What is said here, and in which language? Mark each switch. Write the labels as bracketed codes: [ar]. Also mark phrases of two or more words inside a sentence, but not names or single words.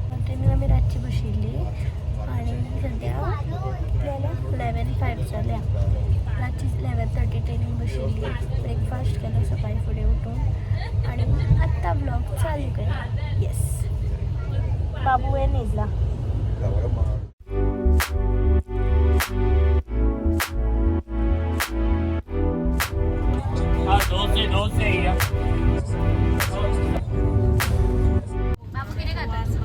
[kok] ट्रेनिंग आम्ही रातची बशिल्ली आणि सध्या आपल्याला 11:05 जाल्या. रातची 11:30 ट्रेनिंग बशिल्ली. ब्रेकफास्ट केलो सकाळी फुडें उठून आणि आत्ता ब्लॉग चालू केला. येस, बाबू हे न्हिदला. बाबू किती खातात?